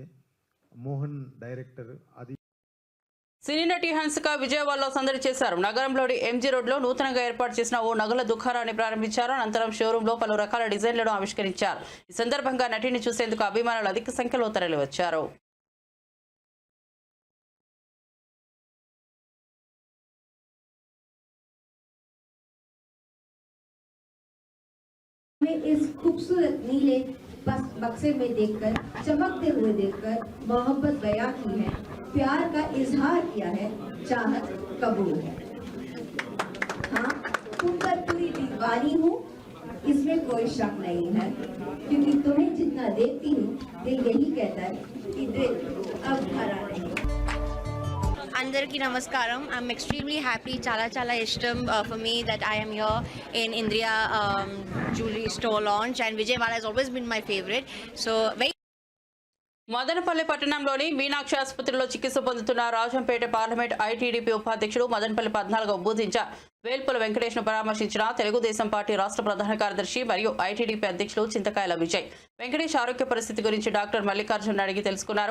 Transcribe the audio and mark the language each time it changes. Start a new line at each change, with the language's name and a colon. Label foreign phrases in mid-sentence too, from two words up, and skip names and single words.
Telugu: మోహన్ డైరెక్టర్. అది సినీ నటి హన్సిక విజయవాడలో సందడి చేశారు. నగరంలోని ఎంజీ రోడ్లో నూతనంగా ఏర్పాటు చేసిన ఓ నగల దుకాణాన్ని ప్రారంభించారు. అనంతరం షోరూంలో పలు రకాల డిజైన్లను ఆవిష్కరించారు. ఈ సందర్భంగా నటిని చూసేందుకు అభిమానులు అధిక సంఖ్యలో తరలివచ్చారు.
Hindi: इस खूबसूरत नीले बक्से में देखकर, चमकते हुए देखकर मोहब्बत बयां की है, प्यार का इजहार किया है, चाहत कबूल है। हाँ, तुम पर पूरी दीवानी हूँ, इसमें कोई शक नहीं है, क्योंकि तुम्हें जितना देखती हूँ दिल यही कहता है कि दिल अब भरा नहीं।
Telugu: అందరికీ నమస్కారం.
English: I'm extremely happy.
Telugu: చాలా ఇష్టం
English: for me that I am here in Indriya jewelry store launch, and Vijayawada has always been my favorite. So very
Telugu: మదనపల్లి పట్టణంలోని మీనాక్షి ఆసుపత్రిలో చికిత్స పొందుతున్న రాజంపేట పార్లమెంట్ ఐటీడీపీ ఉపాధ్యక్షుడు మదనపల్లి 14వ బూత్ ఇన్ఛార్జ్ వేల్పుల వెంకటేష్ను పరామర్శించిన తెలుగుదేశం పార్టీ రాష్ట్ర ప్రధాన కార్యదర్శి మరియు ఐటీడీపీ అధ్యక్షులు చింతకాయల విజయ్. వెంకటేష్ ఆరోగ్య పరిస్థితి గురించి డాక్టర్ మల్లికార్జున్ అడిగి తెలుసుకున్నారు.